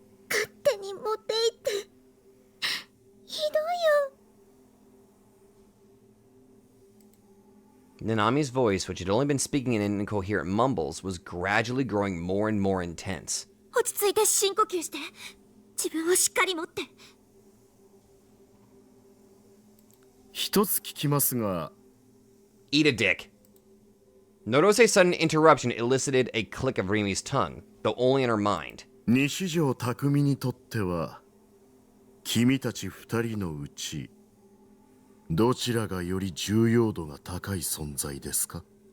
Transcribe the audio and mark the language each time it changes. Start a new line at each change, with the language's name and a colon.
Japanese: 勝手に持って行って。ひどいよ。
English: Nanami's voice, which had only been speaking in incoherent mumbles, was gradually growing more and more intense.
Japanese: 落ち着いて深呼吸して。自分をしっかり持って。一つ聞きますが、
English: Eat a dick. Nodose's sudden interruption elicited a click of Rimi's tongue, though only in her mind.
Japanese: 西条匠にとっては君たち二人のうちどちらがより重要度が高い存在ですか？